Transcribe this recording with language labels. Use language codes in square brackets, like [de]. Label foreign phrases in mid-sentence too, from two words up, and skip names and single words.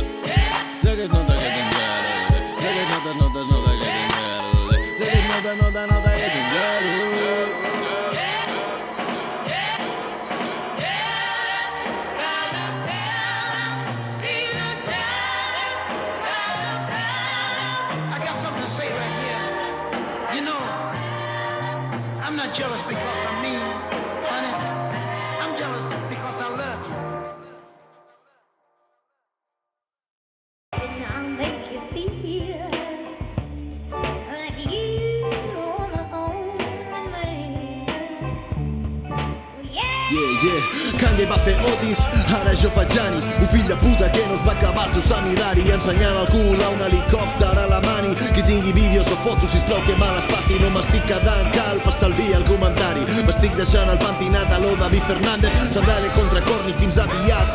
[ca] Sé que es nota que tens gelos. Sé que es nota que tens gelos. Sé que es nota que tens gelos. [en] I got something to say right here. You know, I'm not jealous because I'm mean, honey. I'm jealous because I love you. I'll make you feel like you are the only man. Yeah. [ca] Kanye va fer Otis, ara jo faig Janis. Un fill de puta que no es va acabar el seu sant Hilari ensenyant el cul a un helicòpter a la mani. Qui tingui vídeos o fotos, sisplau que me les passi. No m'estic quedant calp, estalvia el comentari. M'estic deixant el pentinat a lo David Fernández. Sandale contra Corny, fins aviat.